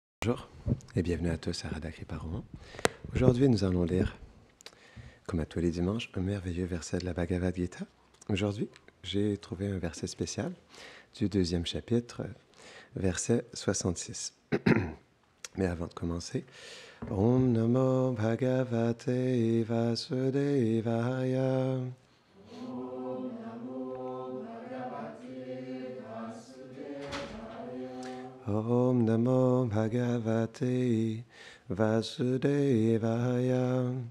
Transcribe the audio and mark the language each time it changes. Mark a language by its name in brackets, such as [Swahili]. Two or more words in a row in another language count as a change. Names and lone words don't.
[French] Bonjour et bienvenue à tous à Radha Kripa-Roman. Aujourd'hui, nous allons lire, comme à tous les dimanches, un merveilleux verset de la Bhagavad Gita. Aujourd'hui, j'ai trouvé un verset spécial du 2e chapitre, verset 66. Mais avant de commencer, [Sanskrit] ॐ नमो भगवते वासुदेवाय. ॐ नमो भगवते वासुदेवाय.